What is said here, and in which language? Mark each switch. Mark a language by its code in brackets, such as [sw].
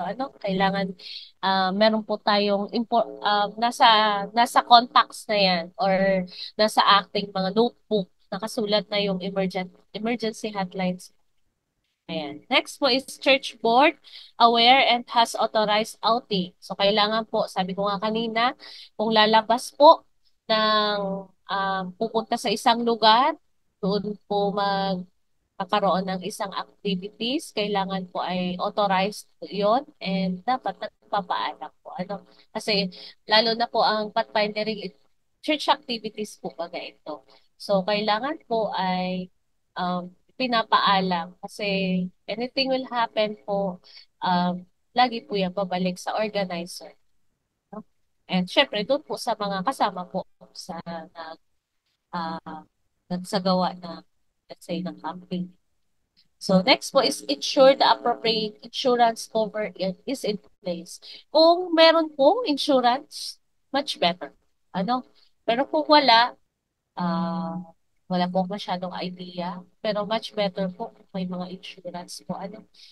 [tl] Ano, kailangan meron po tayong nasa contacts na yan or nasa acting mga notebook nakasulat na yung emergency hotlines. Ayan. [en] Next po is church board, aware and has authorized outing. [tl] So, kailangan po, sabi ko nga kanina, kung lalabas po ng pupunta sa isang lugar, doon po magkakaroon ng isang activities, kailangan po ay authorized po yun and dapat nagpapaalam po. Ano? Kasi lalo na po ang pathfinding church activities po baga ito. So, kailangan po ay pinapaalam kasi [en] anything will happen [tl] po, lagi po yan babalik sa organizer. No? And syempre, doon po sa mga kasama po sa uh, nagsagawa na, let's say, ng camping. [en] So next po is ensure the appropriate insurance cover is in place. [tl] Kung meron pong insurance, [en] much better. [tl] Ano? Pero kung ah, wala po masyadong idea. Pero [en] much better [tl] po kung may mga insurance po. Ano?